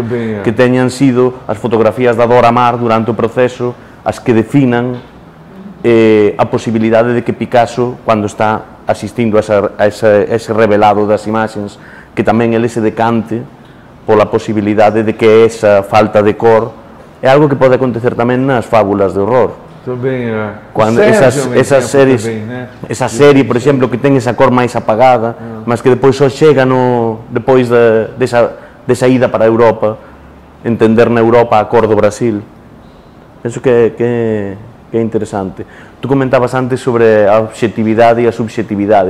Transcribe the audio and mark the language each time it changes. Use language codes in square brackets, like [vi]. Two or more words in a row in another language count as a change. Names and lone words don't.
[gl] Que teñan sido as fotografías da Dora Maar durante o proceso as que definan a posibilidade de que Picasso, cando está asistindo a ese revelado das imaxes, que tamén ele se decante pola posibilidade de que esa falta de cor é algo que pode acontecer tamén nas fábulas de horror. [pt] Também Quando esas séries, também, né? [gl] esa serie, por exemplo, que ten esa cor máis apagada, mas que depois só chega depois desa ida para a Europa, entender na Europa a cor do Brasil. Penso que é interesante. Tú comentabas antes sobre a obxectividade e a subxectividade.